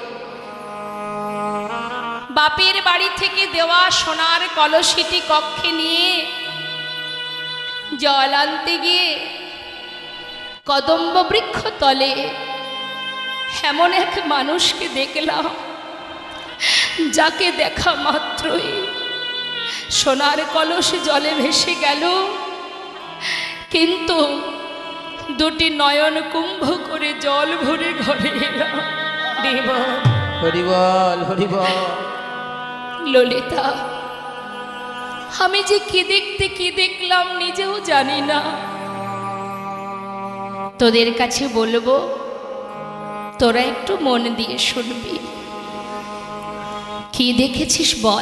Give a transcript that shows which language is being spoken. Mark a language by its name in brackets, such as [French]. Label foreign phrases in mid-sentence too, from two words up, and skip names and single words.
[Bangla] বাপের বাড়ি থেকে দেওয়া সোনার কলসিটি কক্ষে নিয়ে জল আনতে গিয়ে কদম্ব বৃক্ষ তলে এমন এক মানুষকে দেখলাম, যাকে দেখা মাত্রই সোনার কলস জলে ভেসে গেল, কিন্তু দুটি নয়ন কুম্ভ করে জল ভরে ঘরে এলাম। হরি বোল হরি বোল ললিতা, আমি যে কি দেখতে কি দেখলাম নিজেও জানি না। তোদের কাছে বলবো, তোরা একটু মন দিয়ে শুনবি। কি দেখেছিস বল?